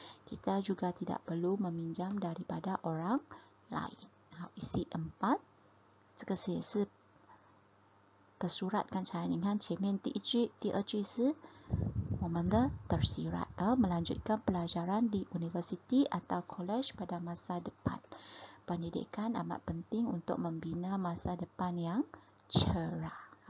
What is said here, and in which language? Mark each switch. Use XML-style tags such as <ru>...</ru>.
<ms>Kita juga tidak perlu meminjam daripada orang lain。</ms> <zh>好，isi 4， 这个也是tersurat。刚才你看前面第一句、第二句是我们的</zh> <ms>tersirat， melanjutkan pelajaran di universiti atau college pada masa depan。 pendidikan amat penting untuk membina masa depan yang cerah.</ms>